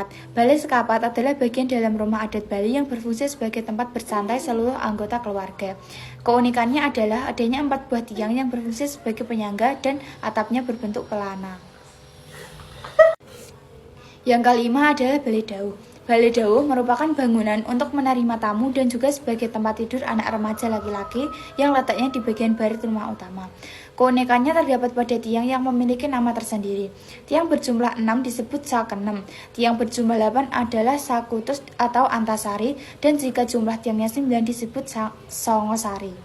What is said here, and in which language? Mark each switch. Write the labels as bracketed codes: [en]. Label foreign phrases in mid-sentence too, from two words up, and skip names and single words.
[id] Balai sekapat adalah bagian dalam rumah adat Bali yang berfungsi sebagai tempat bersantai seluruh anggota keluarga. Keunikannya adalah adanya 4 buah tiang yang berfungsi sebagai penyangga dan atapnya berbentuk pelana. Yang kelima adalah balai dauh. Balai dauh merupakan bangunan untuk menerima tamu dan juga sebagai tempat tidur anak remaja laki-laki yang letaknya di bagian barat rumah utama. Keunikannya terdapat pada tiang yang memiliki nama tersendiri. Tiang berjumlah 6 disebut sakenem, tiang berjumlah 8 adalah sakutus atau antasari, dan jika jumlah tiangnya 9 disebut songosari.